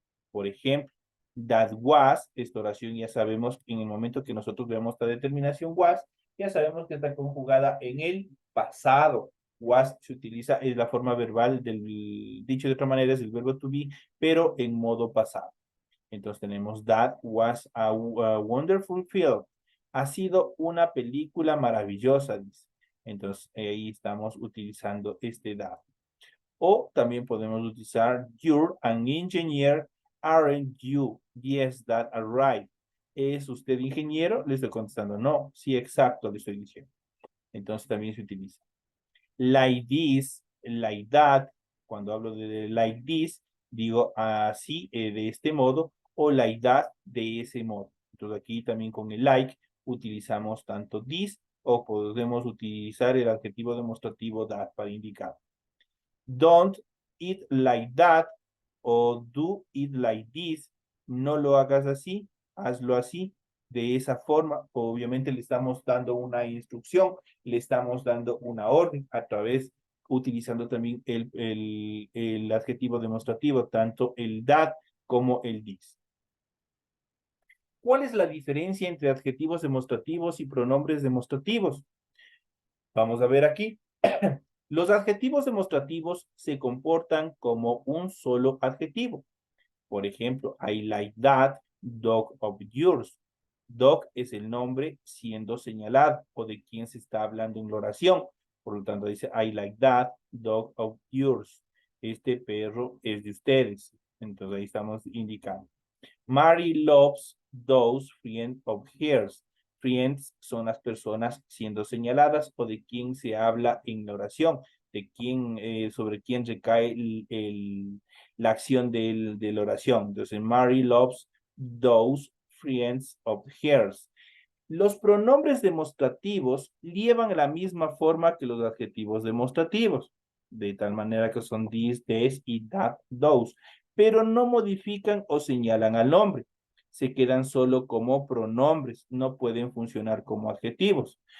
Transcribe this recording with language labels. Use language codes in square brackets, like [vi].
[es] Por ejemplo, [en] that was, [es] esta oración ya sabemos en el momento que nosotros veamos esta determinación was, ya sabemos que está conjugada en el pasado. Was se utiliza, es la forma verbal dicho de otra manera, es el verbo to be, pero en modo pasado. Entonces tenemos [en] that was a wonderful film. [es] Ha sido una película maravillosa, dice. Entonces ahí estamos utilizando este that. O también podemos utilizar [en] you're an engineer, aren't you? Yes, that are right. [es] ¿Es usted ingeniero? Le estoy contestando no. Sí, exacto, le estoy diciendo. Entonces también se utiliza. [en] Like this, like that. [es] Cuando hablo de like this, digo así, de este modo, o like that, de ese modo. Entonces aquí también con el like utilizamos tanto this o podemos utilizar el adjetivo demostrativo that para indicar. [en] Don't eat like that o do it like this. [es] No lo hagas así, hazlo así, de esa forma. Obviamente le estamos dando una instrucción, le estamos dando una orden a través, utilizando también el adjetivo demostrativo, tanto el that como el this. ¿Cuál es la diferencia entre adjetivos demostrativos y pronombres demostrativos? Vamos a ver aquí. Los adjetivos demostrativos se comportan como un solo adjetivo. Por ejemplo, [en] I like that dog of yours. [es] Dog es el nombre siendo señalado o de quién se está hablando en la oración. Por lo tanto, dice [en] I like that dog of yours. [es] Este perro es de ustedes. Entonces ahí estamos indicando. [en] Mary loves those friends of hers. [es] Friends son las personas siendo señaladas o de quién se habla en la oración, de quién, sobre quién recae la acción de la oración. Entonces, [en] Mary loves those friends of hers. [es] Los pronombres demostrativos llevan la misma forma que los adjetivos demostrativos, de tal manera que son this, this y that, those, pero no modifican o señalan al nombre. Se quedan solo como pronombres, no pueden funcionar como adjetivos.